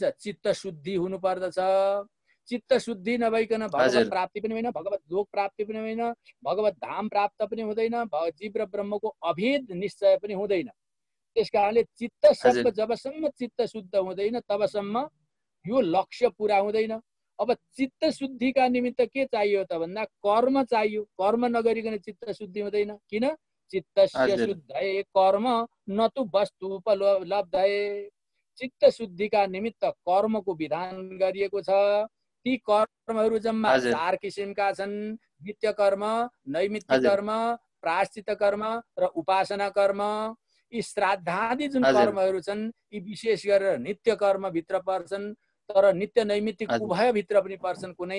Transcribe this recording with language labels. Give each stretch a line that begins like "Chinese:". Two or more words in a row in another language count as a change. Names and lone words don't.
Nepali: चित्त शुद्धि हुनु पर्दछ। चित्त शुद्धि नभइकन भगवत प्राप्ति पनि होइन, भगवत लोक प्राप्ति पनि होइन, भगवत धाम प्राप्त पनि हुँदैन, जीव र ब्रह्मको अभेद निश्चय पनि हुँदैन। त्यसकारणले चित्त जबसम्म चित्त शुद्ध हुँदैन तबसम्म यो लक्ष्य पुरा हुँदैन। अब चित्त शुद्धिका निमित्त के चाहियो त भन्दा कर्म चाहियो। कर्म नगरिकन चित्त शुद्धि हुँदैन। किन?
Sanskrit: चित्तस्य शुद्धये कर्म न तु वस्तुपलब्धये।
Nepali: चित्त शुद्धिका निमित्त कर्मको विधान गरिएको छ। ती कर्महरू जम्मा 4 किसिमका छन्: नित्य कर्म, नैमित्तिक कर्म, प्रायश्चित कर्म र उपासना कर्म। यी श्राद्धादि जुन कर्महरू छन् यी विशेष गरेर नित्य कर्म भित्र पर्छन्, तर नित्य नैमित्तिक उभय भित्र पनि पर्छन् कुनै।